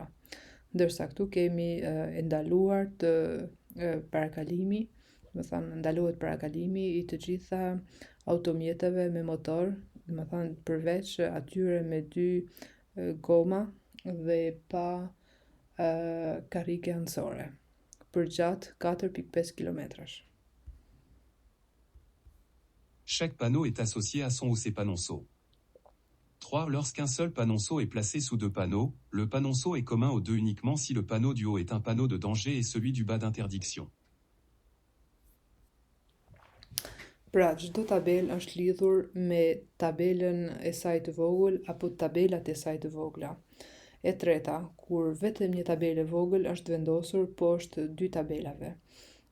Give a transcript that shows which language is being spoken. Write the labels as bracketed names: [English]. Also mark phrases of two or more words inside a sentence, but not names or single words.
[Albanian] Ndërsa këtu kemi e ndaluar të parakalimi, do të thënë ndalohet parakalimi I të gjitha automjeteve me motor, do të thënë përveç atyre me 2 goma dhe pa karrige anësore, përgjatë 4.5 kilometrash. [French] Chaque panneau est associé à son ou ses panonceaux. 3. Lorsqu'un seul panonceau est placé sous 2 panneaux, le panonceau est commun aux 2 uniquement si le panneau du haut est un panneau de danger et celui du bas d'interdiction. [Albanian] Pra, çdo tabelë është lidhur me tabelën e saj të vogël apo tabelat e saj të vogla. E treta, kur vetëm një tabelë e vogël është vendosur poshtë 2 tabelave.